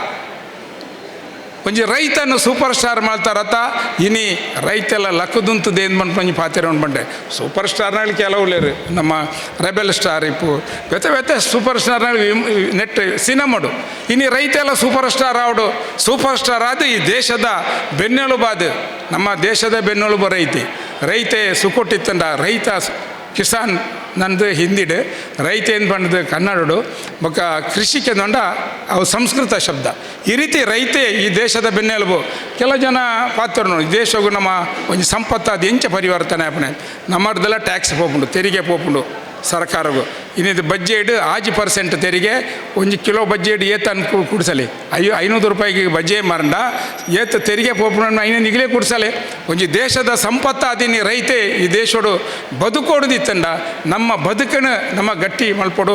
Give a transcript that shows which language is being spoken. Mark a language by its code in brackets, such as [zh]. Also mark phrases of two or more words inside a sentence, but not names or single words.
[tcy] ಒಂಜಿ ರೈತನು [en] super star [tcy] ಮಾಡ್ತಾರತ್ತ ಇನಿ ರೈತೆಲ್ಲ ಲಕ್ಕದುಂತದ ಏನು ಬಂದು ಪಾತೆರ ಬಂಡೆ [en] super starnalli [tcy] ಕೆಲವುಲೇರು ನಮ್ಮ ರೆಬೆಲ್ ಸ್ಟಾರ್ ಇಪ್ಪು ವ್ಯತೆ [en] super starnalli [tcy] ನೆಟ್ ಸಿನಿಮಾಡು ಇನಿ ರೈತೆಲ್ಲ [en] super star [tcy] ಆವಡು [en] super star [tcy] ಆದ ಈ ದೇಶದ ಬೆನ್ನೆಲುಬು ಅದು ನಮ್ಮ ದೇಶದ ಬೆನ್ನೆಲುಬು ರೈತೆ ಸುಕೊಟ್ಟಿತ್ತಂಡ ರೈತ ಕಿಸಾನ್ ನಂದು ಹಿಂದಿಡು ರೈತ ಏನು ಬಂದದ್ದು ಕನ್ನಡಡು ಬೊಕ್ಕ ಕೃಷಿಗೆ ನೋಂಡ ಅವು ಸಂಸ್ಕೃತ ಶಬ್ದ ಈ ರೀತಿ ರೈತೆ ಈ ದೇಶದ ಬೆನ್ನೆಲುಬು. ಕೆಲ ಜನ ಪಾತ್ರ ನೋಡಿ ದೇಶಗೂ ನಮ್ಮ ಒಂದು ಸಂಪತ್ತು ಅದು ಎಂಚ ಪರಿವರ್ತನೆ ಆಪಣೆ ನಮ್ಮದೆಲ್ಲ ಟ್ಯಾಕ್ಸ್ ಪೋಪುಂಡು ತೆರಿಗೆ ಪೋಪುಂಡು ಸರ್ಕಾರಗೂ ಇನ್ನಿದು ಬಜೆಟ್ 5% ತೆರಿಗೆ 1 ಕಿಲೋ ಬಜೆಟ್ ಏತ ಅನ್ಕು ಕುಡ್ಸಲಿ 500 ರೂಪಾಯಿಗೆ ಬಜೆ ಮಾರಂಡ ಏತ ತೆರಿಗೆ ಪೋಪುಣ ಐನ ನಿಗಲೇ ಕುಡ್ಸಲೆ ಒಂಜಿ ದೇಶದ ಸಂಪತ್ತ ಅದಿನಿ ರೈತೆ ಈ ದೇಶಡು ಬದುಕೋಡುದಿತ್ತಂಡ ನಮ್ಮ ಬದುಕನ ನಮ್ಮ ಗಟ್ಟಿ ಮಲ್ಪಡು